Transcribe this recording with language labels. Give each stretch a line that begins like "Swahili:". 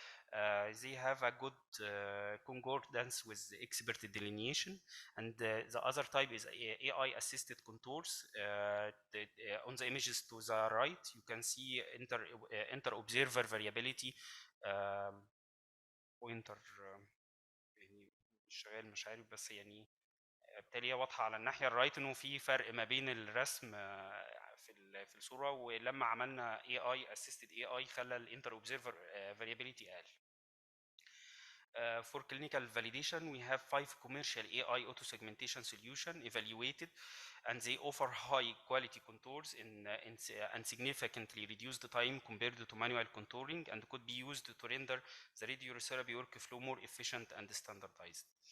English: They have a good concordance with expert delineation, and the other type is AI assisted contours. On the images to the right, you can see inter observer variability.
Arabic: pointer يعني مش شغال، مش عارف، بس يعني بالتالي واضحه على الناحيه الرايت انه في فرق ما بين الرسم في الصوره، ولما عملنا AI assisted AI خلى الانتر اوبزرفر variability اقل.
English: For clinical validation, we have 5 commercial AI auto segmentation solutions evaluated, and they offer high quality contours and significantly reduce the time compared to manual contouring, and could be used to render the radiotherapy workflow more efficient and standardized.